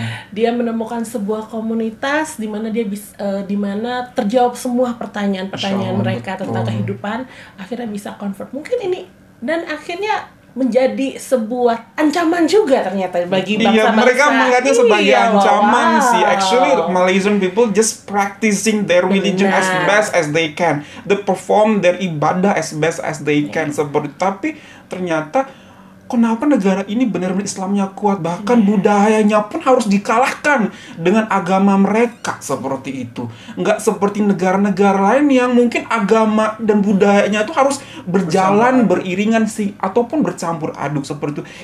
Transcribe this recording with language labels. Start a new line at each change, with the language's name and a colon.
Indonesian: Dia menemukan sebuah komunitas di mana dia bisa di mana terjawab semua pertanyaan-pertanyaan mereka tentang kehidupan, akhirnya bisa convert. Mungkin ini dan akhirnya menjadi sebuah ancaman juga ternyata bagi bangsa-bangsa. Iya, mereka menganggapnya sebagai ancaman sih.
English: Actually, Malaysian people just practicing their religion as best as they can. They perform their ibadah as best as they can.
Indonesian: Tapi ternyata kenapa negara ini benar-benar Islamnya kuat, bahkan budayanya pun harus dikalahkan dengan agama mereka seperti itu. Nggak seperti negara-negara lain yang mungkin agama dan budayanya itu harus berjalan beriringan sih, ataupun bercampur aduk seperti itu.